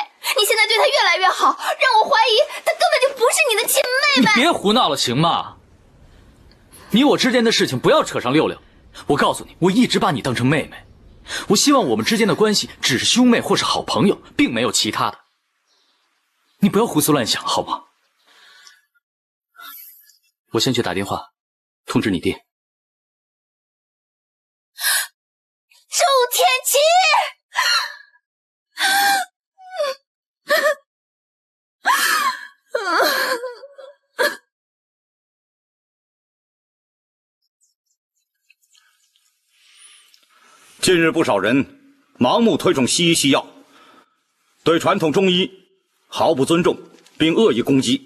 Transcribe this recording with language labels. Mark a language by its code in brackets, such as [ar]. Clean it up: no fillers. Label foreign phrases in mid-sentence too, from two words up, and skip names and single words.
[zh] 你現在對他越來越好，讓我懷疑他根本就不是你的親妹妹。你別胡鬧了，行嗎？你我之間的事情不要扯上六六。我告訴你，我一直把你當成妹妹，我希望我們之間的關係只是兄妹或是好朋友，並沒有其他的。你不要胡思亂想，好嗎？我先去打電話通知你爹。周天琪，近日不少人盲目推崇西醫西藥，對傳統中醫毫不尊重，並惡意攻擊。